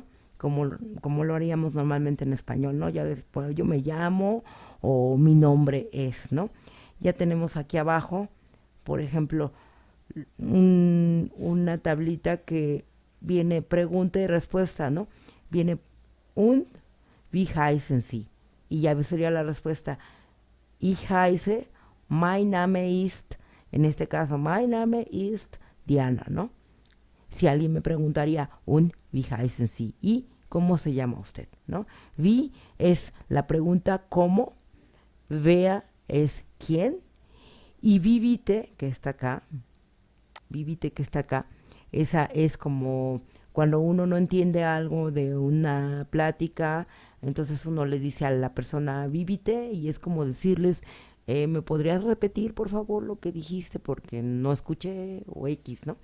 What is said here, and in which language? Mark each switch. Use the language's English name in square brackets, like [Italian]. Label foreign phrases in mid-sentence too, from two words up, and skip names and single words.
[Spanish] Como lo haríamos normalmente en español, ¿no? Ya después yo me llamo o mi nombre es, ¿no? Ya tenemos aquí abajo, por ejemplo, una tablita que viene pregunta y respuesta, ¿no? [German] Viene wie heißen Sie? [Spanish] Y ya sería la respuesta, [German] ich heiße, mein Name ist, [Spanish] en este caso, [German] mein Name ist Diana, ¿no? [Spanish] Si alguien me preguntaría, [German] wie heißen Sie? [Spanish] ¿Y cómo se llama usted? ¿No? Wie es la pregunta ¿cómo? Wer es quién. Y vivite, que está acá, esa es como cuando uno no entiende algo de una plática, entonces uno le dice a la persona vivite y es como decirles, ¿me podrías repetir por favor lo que dijiste porque no escuché o X, ¿no?